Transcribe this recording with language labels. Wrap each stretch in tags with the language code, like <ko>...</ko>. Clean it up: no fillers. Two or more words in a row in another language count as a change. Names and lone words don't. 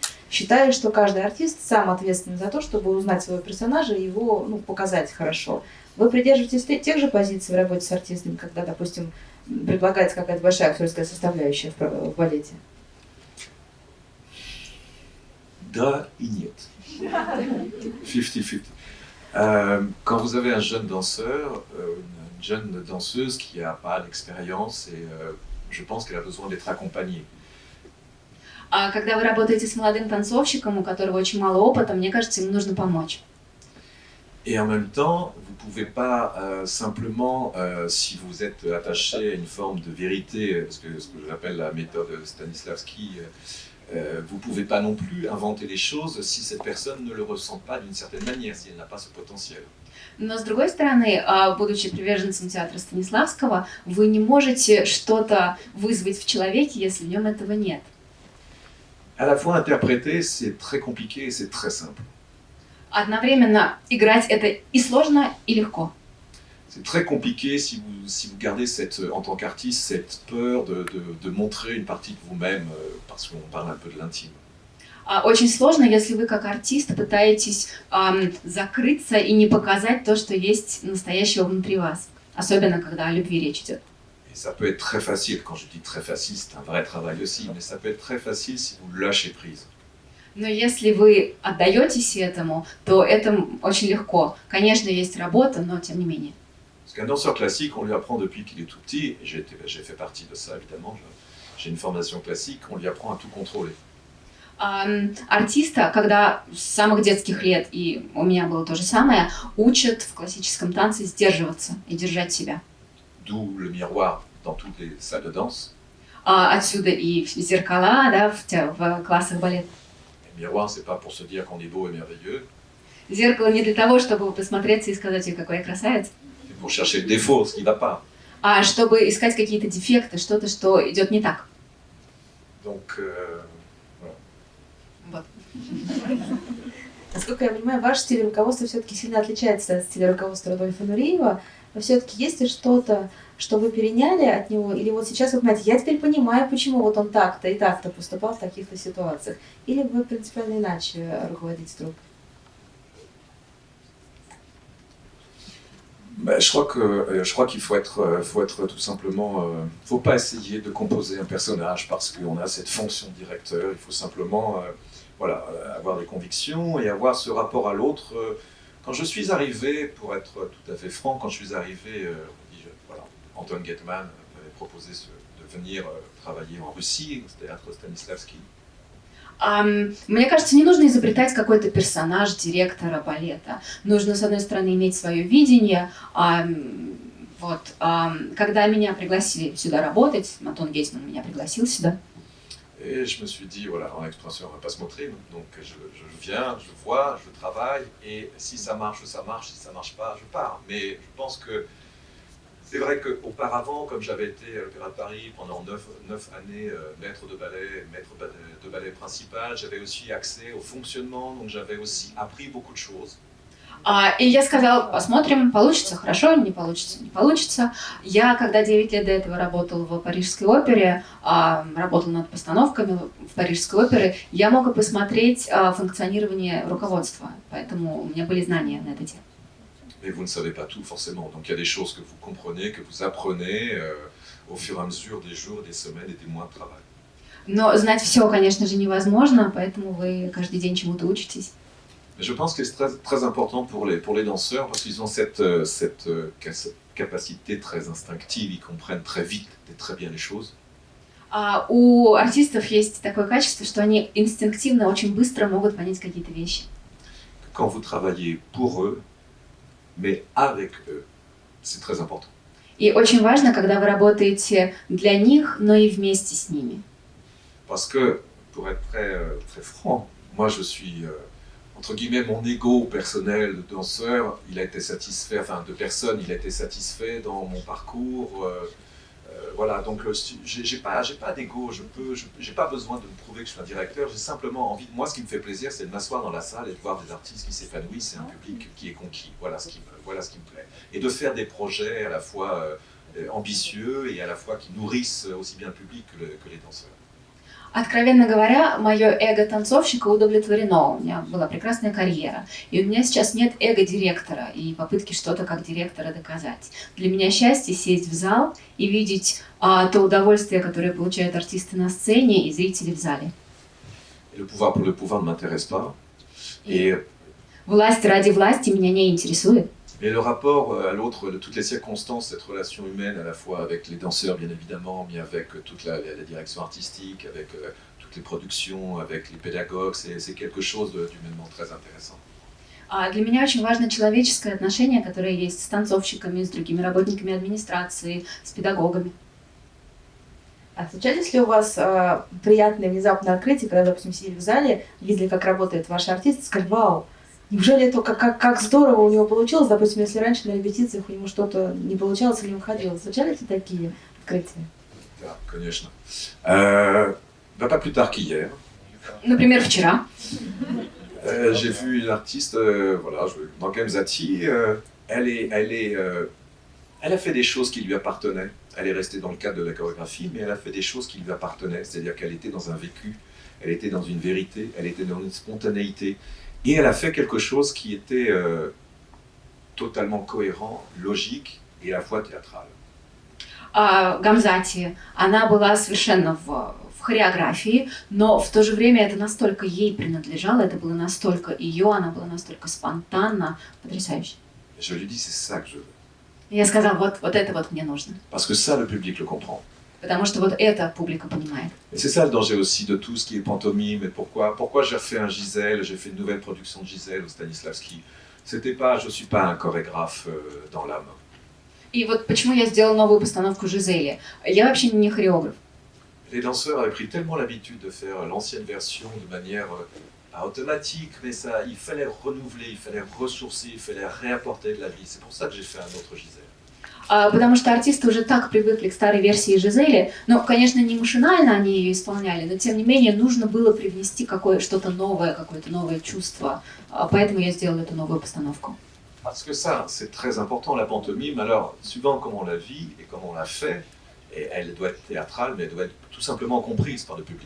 <ru>Считаю, что каждый артист сам ответственен за то, чтобы узнать своего персонажа и его показать хорошо. Вы придерживаетесь тех же позиций в работе с артистами, когда, допустим, предлагается какая-то большая актерская составляющая в балете? Да и нет. 50-50.</ru> <fr>Quand vous avez un jeune danseur, une jeune danseuse qui n'a pas d'expérience, et je pense qu'elle a besoin d'être accompagnée.</fr> <ru>А когда вы работаете с молодым танцовщиком, у которого очень мало опыта, мне кажется, ему нужно помочь.</ru> <fr>Et en même temps, vous ne pouvez pas simplement, si vous êtes attaché à une forme de vérité, ce que j'appelle la méthode Stanislavski, vous ne pouvez pas non plus inventer les choses si cette personne ne le ressent pas d'une certaine manière, si elle n'a pas ce potentiel.</fr> <ru>Но с другой стороны, будучи приверженцем театра Станиславского, вы не можете что-то вызвать в человеке, если в нем этого нет.</ru> <fr>À la fois interpréter, c'est très compliqué et c'est très simple.</fr> <ru>Одновременно играть это и сложно, и легко.</ru> <fr>C'est très compliqué si vous gardez en tant qu'artiste cette peur de montrer une partie de vous-même, parce qu'on parle un peu de l'intime.</fr> <ru>Очень сложно, если вы как артист пытаетесь закрыться и не показать то, что есть настоящего внутри вас. Особенно, когда о любви речь идет.</ru> <fr>Et ça peut être très facile, quand je dis très facile, c'est un vrai travail aussi, mais ça peut être très facile si vous lâchez prise.</fr> <ru>Но если вы отдаетесь этому, то это очень легко. Конечно, есть работа, но тем не менее.</ru> <fr>Parce qu'un danseur classique, on lui apprend depuis qu'il est tout petit, et j'ai fait partie de ça évidemment, j'ai une formation classique, on lui apprend à tout contrôler.</fr> <ru>Артиста, когда с самых детских лет, и у меня было то же самое, учат в классическом танце сдерживаться и держать себя.</ru> <fr>D'où le miroir dans toutes les salles de danse.</fr> <ru>Отсюда и зеркала, да, в классах балета.</ru> <fr>Le miroir, c'est pas pour se dire qu'on est beau et merveilleux.</fr> <ru>Зеркало не для того, чтобы посмотреться и сказать, ой, какой я красавец.</ru> <fr>C'est pour chercher le défaut, ce qui ne va pas.</fr> <ru>А чтобы искать какие-то дефекты, что-то, что идет не так.</ru> <fr>Donc, voilà.</fr> <ru>Вот. Насколько я понимаю, ваш стиль руководства все-таки сильно отличается от стиля руководства Рудольфа Нуриева. Но все-таки есть ли что-то, что вы переняли от него? Или вот сейчас вы понимаете, я теперь понимаю, почему вот он так-то и так-то поступал в таких-то ситуациях? Или вы принципиально иначе руководите труппой?</ru> <fr>Je crois qu'il faut être tout simplement, faut pas essayer de composer un personnage parce qu'on a cette fonction de directeur. Il faut simplement, voilà, avoir des convictions et avoir ce rapport à l'autre. Quand je suis arrivé, pour être tout à fait franc, quand je suis arrivé, voilà, Anton Getman m'avait proposé de venir travailler en Russie, au théâtre Stanislavski.</fr> <ru>Мне кажется, не нужно изобретать какой-то персонаж директора балета. Нужно, с одной стороны, иметь свое видение. Когда меня пригласили сюда работать, Антон Гетман меня пригласил сюда.</ru> <fr>Et je me suis dit, voilà, en expression, on ne va pas se montrer, donc je viens, je vois, je travaille, et si ça marche, si ça ne marche pas, je pars. Mais je pense que c'est vrai qu'auparavant, comme j'avais été à l'Opéra de Paris pendant 9 années maître de ballet principal, j'avais aussi accès au fonctionnement, donc j'avais aussi appris beaucoup de choses.</fr> <ru>И я сказала, посмотрим, получится хорошо, не получится, не получится. Я, когда 9 лет до этого работала в Парижской опере, работала над постановками в Парижской опере, я мог посмотреть функционирование руководства, поэтому у меня были знания на эту тему.</ru> <fr>Mais vous ne savez pas tout forcément, donc il y a des choses que vous comprenez, que vous apprenez au fur et à mesure des jours, des semaines et des mois de travail.</fr> <ru>Но знать все, конечно же, невозможно, поэтому вы каждый день чему-то учитесь.</ru> <fr>Je pense que c'est très important pour les danseurs parce qu'ils ont cette capacité très instinctive, ils comprennent très vite et très bien les choses.</fr> <ru>А у артистов есть такое качество, что они инстинктивно очень быстро могут понять какие-то вещи.</ru> <fr>Quand vous travaillez pour eux, mais avec eux, c'est très important.</fr> <ru>И очень важно, когда вы работаете для них, но и вместе с ними.</ru> <fr>Parce que, pour être très franc, moi je suis, entre guillemets, mon ego personnel de danseur, il a été satisfait, enfin de personne, il a été satisfait dans mon parcours. Voilà, donc j'ai pas d'ego, j'ai pas besoin de me prouver que je suis un directeur, j'ai simplement envie, moi ce qui me fait plaisir c'est de m'asseoir dans la salle et de voir des artistes qui s'épanouissent et un public qui est conquis, voilà ce qui me plaît. Et de faire des projets à la fois ambitieux et à la fois qui nourrissent aussi bien le public que les danseurs.</fr> <ru>Откровенно говоря, мое эго танцовщика удовлетворено. У меня была прекрасная карьера. И у меня сейчас нет эго-директора и попытки что-то как директора доказать. Для меня счастье сесть в зал и видеть то удовольствие, которое получают артисты на сцене и зрители в зале.</ru> <fr>Et le pouvoir ne m'intéresse pas. Et</fr> <ru>Власть ради власти меня не интересует.</ru> <fr>Mais le rapport à l'autre, de toutes les circonstances, cette relation humaine à la fois avec les danseurs bien évidemment, mais avec toute la direction artistique, avec toutes les productions, avec les pédagogues, c'est quelque chose d'humainement très intéressant.</fr> <ru>Для меня очень важно человеческое отношение, которое есть с танцовщиками, с другими работниками администрации, с педагогами. А случались ли у вас приятные внезапные открытия, когда, допустим, сидели в зале, видели, как работает ваш артист, и сказали: вау, неужели это как здорово у него получилось? Допустим, если раньше на репетициях у него что-то не получалось или не выходило. Случались ли такие открытия? Да, конечно.</ru> <fr>Pas plus tard qu'hier.</fr> <ru>Например, вчера.</ru> <fr>J'ai vu une artiste, voilà, dans Gamzati, elle a fait des choses qui lui appartenaient. Elle est restée dans le cadre de la chorégraphie, mais elle a fait des choses qui lui appartenaient. C'est-à-dire qu'elle était dans un vécu, elle était dans une vérité, elle était dans une spontanéité. Et elle a fait quelque chose qui était totalement cohérent, logique et à la fois théâtral.</fr> <ru>Гамзати, она была совершенно в хореографии, но в то же время это настолько ей принадлежало, это было настолько ее, она была настолько спонтанна, потрясающе.</ru> <fr>Je lui dis, c'est ça que je veux.</fr> <ru>Я сказала, вот это вот мне нужно.</ru> <fr>Parce que ça, le public le comprend.</fr> <ru>Потому что вот это публика понимает.</ru> <fr>Et c'est ça le danger aussi de tout ce qui est pantomime. Et pourquoi j'ai refait un Gisèle, j'ai fait une nouvelle production de Gisèle au Stanislavski. C'était pas, je suis pas un chorégraphe dans l'âme.</fr> <ru>И вот почему я сделала новую постановку Жизели. Я вообще не хореограф.</ru> <fr>Les danseurs avaient pris tellement l'habitude de faire l'ancienne version de manière pas automatique, mais ça, il fallait renouveler, il fallait ressourcer, il fallait réapporter de la vie. C'est pour ça que j'ai fait un autre Gisèle.</fr> <ru>Потому что артисты уже так привыкли к старой версии Жизели, но, конечно, не машинально они ее исполняли, но тем не менее нужно было привнести что-то новое, какое-то новое чувство. Поэтому я сделала эту новую постановку.</ru> <fr>Parce que ça, c'est très important, la pantomime. Alors, suivant comment on la vit et comment on la fait, et elle doit être théâtrale, mais elle doit être tout simplement comprise par le public.</fr>